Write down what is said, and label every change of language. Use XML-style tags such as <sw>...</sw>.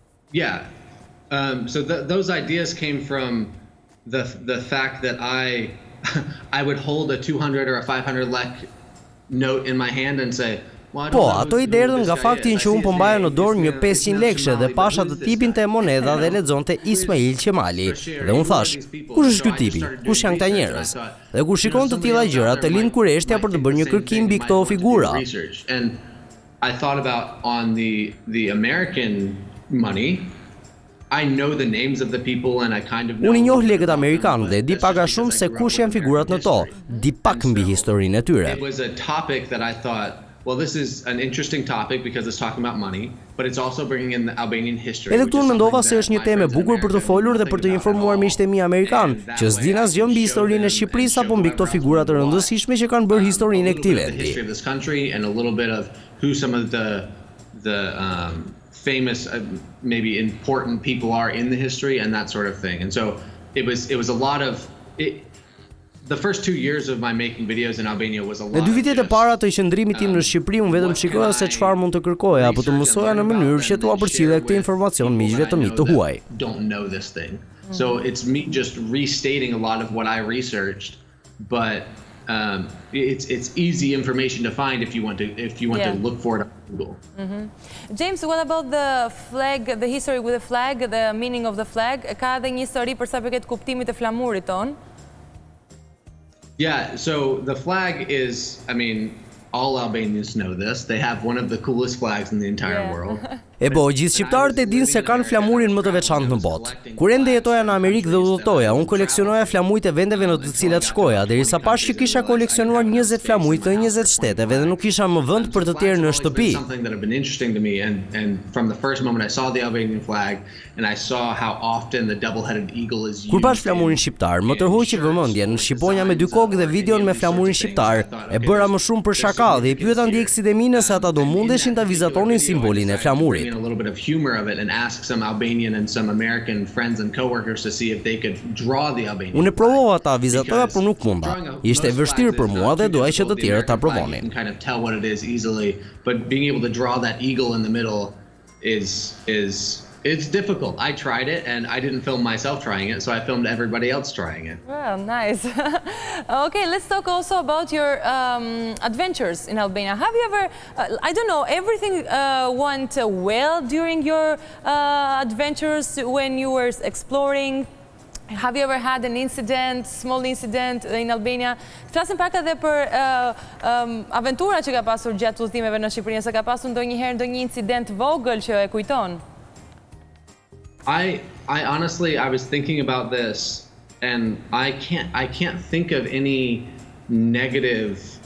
<en>Yeah. So those ideas came from the fact that I would hold a 200 or a 500 lek note in my hand and say,</en> <sq>po, ato i derdhën nga faktin që unë po mbaja në dorë një 500 lekëshe dhe pasha të tipin të monedha dhe lexonte Ismail Qemali. Dhe unë thash, kush është ky tipi? Kush janë këta njerëz? Dhe kur shikon të tilla gjëra, të lind kureshtja për të bërë një kërkim mbi këto figura.</sq> <en>And I thought about on the American money. I know the names of the people and I kind of know.</en> <sq>Unë i njoh lekët amerikanë dhe di pak a shumë se kush janë figurat në to. Di pak mbi historinë e tyre.</sq> <en>It was a topic that I thought, well, this is an interesting topic because it's talking about money, but it's also bringing in the Albanian history.</en> <sq>Edhe këtu mendova se është një temë e bukur për të folur dhe për të informuar miqtë e mi amerikanë, që s'din asgjë mbi historinë e Shqipërisë apo mbi këto figura të rëndësishme që kanë bërë historinë e këtij vendi.</sq> <en>History of this country and a little bit of who some of the famous, maybe important people are in the history and that sort of thing. And so it was a lot of it. The first 2 years of my making videos in Albania was a lot.</en> <sq>Në 2 vitet e para të qëndrimit tim në Shqipëri, unë vetëm shikoja se çfarë mund të kërkoja apo të mësoja në mënyrë që t'u përcjellja këtë informacion miqve të mi të huaj.</sq> <en>Don't know this thing. So it's me just restating a lot of what I researched, but it's easy information to find if you want to look for it on Google. James, what about the flag, the history with the flag, the meaning of the flag?</en> <sq>Ka edhe një histori për sa përket kuptimit të flamurit ton?</sq> <en>Yeah, so the flag is, I mean, all Albanians know this. They have one of the coolest flags in the entire world.</en> <sq>E po, gjithë shqiptarët e dinë se kanë flamurin më të veçantë në botë. Kur ende jetoja në Amerikë dhe udhëtoja, unë koleksionoja flamujt e vendeve në të cilat shkoja, derisa pash që kisha koleksionuar 20 flamujt të 20 shteteve dhe nuk kisha më vend për të tjerë në shtëpi.</sq> <en>Something that had been interesting to me, and from the first moment I saw the Albanian flag and I saw how often the double-headed eagle is used.</en> <sq>Kur pash flamurin shqiptar, më tërhoqi vëmendjen, shqiponja me 2 kokë dhe videon me flamurin shqiptar, e bëra më shumë për shaka dhe i pyeta ndjekësit e mi nëse ata do mundeshin ta vizatonin simbolin e flamurit.</sq> <en>A little bit of humor of it and ask some Albanian and some American friends and coworkers to see if they could draw the Albanian.</en> <sq>Unë provova ta vizatoja, por nuk munda. Ishte e vështirë për mua dhe doja që të tjerët ta provonin.</sq> <en>You can kind of tell what it is easily, but being able to draw that eagle in the middle is it's difficult. I tried it and I didn't film myself trying it, so I filmed everybody else trying it. Well, nice. Okay, let's talk also about your adventures in Albania. Have you ever, I don't know, everything went well during your adventures when you were exploring? Have you ever had an incident, small incident in Albania?</en> <sq>Flasim pak edhe për aventura që ka pasur gjatë udhëtimeve në Shqipëri, se ka pasur ndonjëherë ndonjë incident vogël që e kujton?</sq> <en>I honestly, I was thinking about this and I can't think of any negative</en>